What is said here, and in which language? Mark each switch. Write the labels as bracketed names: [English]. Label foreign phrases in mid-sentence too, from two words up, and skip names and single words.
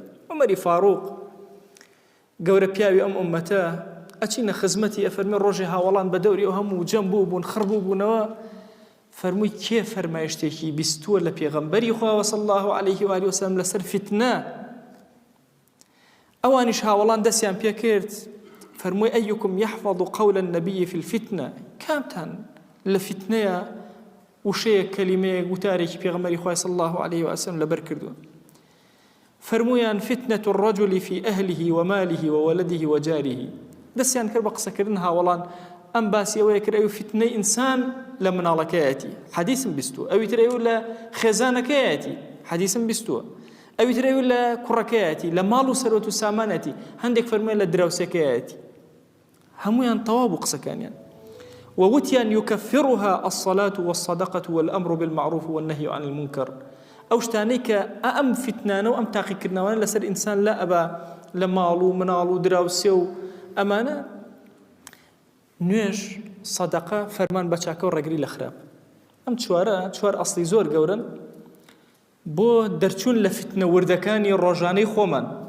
[Central Kurdish] عومەری فاروق گەورە پیاوی ئەم ئومەتە ئەچینە خزمەتی ئەفەرمێ ڕۆژێ هاوڵان بە دەوری ئەو هەموو جەم بوون خڕبوو بوونەوە فەرمووی کێ فەرمایشتێکی بیستووە لە پێغەمبەری خوا [Arabic] صلی الله عليه و آله وسلم [Central Kurdish] لەسەر فتنە. ئەوانیش هاوڵان دەستیان پێ کرد فەرمووی [Arabic] ئەیکم یحفظ قول النبي في الفتنة، [Central Kurdish] کامتان لە فتنەیە وشەیەک کەلیمەیەک وتارێکی پێغەمبەری خوا [Arabic] صلی الله عليه وسلم [Central Kurdish] لەبەر کردووە. فەرموویان [Arabic] فتنة الرجل في أهله وماله وولده وجاره. [Central Kurdish] دەستیان کرد بە قسەکردن هاوڵان ئەم باسی ئەوەیە کرد ئەو فتنەی ئینسان لە مناڵەکەیەتی حەدیثم بیستووە، ئەوی تر ئەو لە خێزانەکەیەتی حەدیثم بیستووە، ئەوی تر ئەو لە کوڕەکەیەتی لە ماڵ و سەرۆت و سامانەتی، هەندێک فەرموویە لە دراوسەکەیەتی. هەمویان تەواو بوو قسەکانیان. ووتیان [Arabic] يكفرها الصلاة والصدقة والأمر بالمعروف والنهي عن المنكر. [Central Kurdish] ئەو شتانەی کە ئەم فتنانە و ئەم تاقیکردنەوەیان لەسەر ئینسان لا ئەبا لە ماڵ و مناڵ و دراوسێ و ئەمانە نوێژ سەدەقە فەرمان بە چاکە و ڕێگری لە خراپ. ئەم چوار ئەسڵی زۆر گەورن بۆ دەرچوون لە فتنە وردەکانی ڕۆژانەی خۆمان.